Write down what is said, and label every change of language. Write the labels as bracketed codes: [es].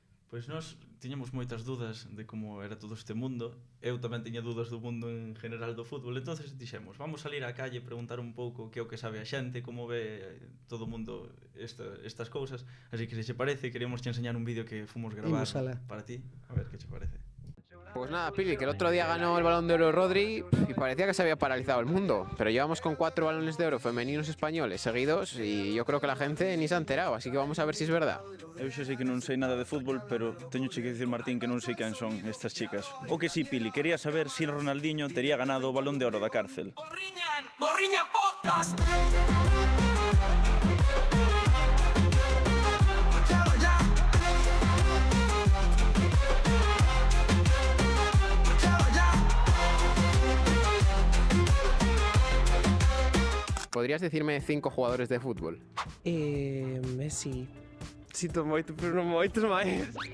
[gl] Pois nós tiñamos moitas dudas de como era todo este mundo. Eu tamén tiña dudas do mundo en general do fútbol. Entonces dixemos, vamos salir á calle e preguntar un pouco que é o que sabe a xente, como ve todo o mundo estas cousas. Así que se che parece, queríamos che enseñar un vídeo que fomos gravar para ti. A ver que che parece. [es] Pues nada, Pili, que el otro día ganó el Balón de Oro Rodri y parecía que se había paralizado el mundo, pero llevamos con 4 balones de oro femeninos españoles seguidos y yo creo que la gente ni se ha enterado, así que vamos a ver si es verdad. [gl] Eu xa sei que non sei nada de fútbol, pero teño che que dicir, Martín, que non sei quen son estas chicas. O que sí, Pili, quería saber si Ronaldinho tería ganado o Balón de Oro da cárcel. Borriña Podcast. [es] ¿Podrías decirme 5 jugadores de fútbol? Messi. [gl] Cito moito, pero non moitos máis.